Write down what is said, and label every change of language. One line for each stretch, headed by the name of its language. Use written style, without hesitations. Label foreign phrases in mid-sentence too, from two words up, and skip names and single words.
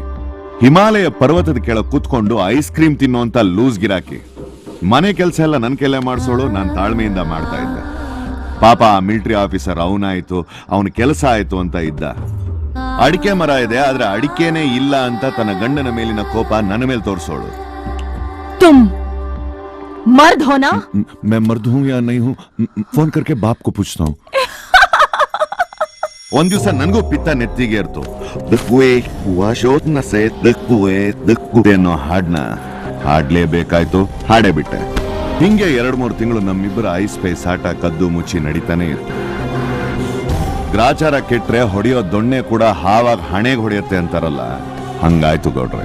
Kannada: ಹಿಮಾಲಯ ಪರ್ವತದ ಕೆಳಗೆ ಕೂತ್ಕೊಂಡು
English: ice cream
Kannada: ತಿನ್ನುವಂತ ಲೂಸ್ ಗಿರಾಕಿ. ಮನೆ ಕೆಲಸ ಎಲ್ಲ ನನ್ನ ಕೈಲೇ ಮಾಡಿಸೋಳು. ನಾನು ತಾಳ್ಮೆಯಿಂದ ಮಾಡ್ತಾ ಇದ್ದೆ. ಪಾಪ ಆ
English: military officer
Kannada: ಅವನಾಯ್ತು, ಅವನ ಕೆಲಸ ಆಯ್ತು ಅಂತ ಇದ್ದ. ಅಡಿಕೆ ಮರ ಇದೆ, ಆದ್ರೆ ಅಡಿಕೆನೇ ಇಲ್ಲ ಅಂತ ತನ್ನ ಗಂಡನ ಮೇಲಿನ ಕೋಪ ನನ್ನ ಮೇಲೆ ತೋರಿಸೋಳು.
Hindi: मर्द हो ना? मैं मर्द हूँ या नहीं हूँ, फोन करके बाप को पूछता हूँ.
Kannada: ಒಂದ್ ದಿವಸ ನನಗೂ ಪಿತ್ತ ನೆತ್ತಿಗೆ ಇರ್ತು. ಅನ್ನೋ ಹಾಡ್ನ ಹಾಡ್ಲೇಬೇಕಾಯ್ತು. ಹಾಡೇ ಬಿಟ್ಟೆ. ಹಿಂಗೆ 2-3 ತಿಂಗಳು ನಮ್ಮಿಬ್ಬರ ಐಸ್ ಪೈಸ್ ಆಟ ಕದ್ದು ಮುಚ್ಚಿ ನಡೀತಾನೆ ಇತ್ತು. ಗ್ರಾಚಾರ ಕೆಟ್ರೆ ಹೊಡೆಯೋ ದೊಣ್ಣೆ ಕೂಡ ಹಾವಾಗ ಹಣೆಗೆ ಹೊಡೆಯುತ್ತೆ ಅಂತಾರಲ್ಲ, ಹಂಗಾಯ್ತು ಗೌಡ್ರೆ.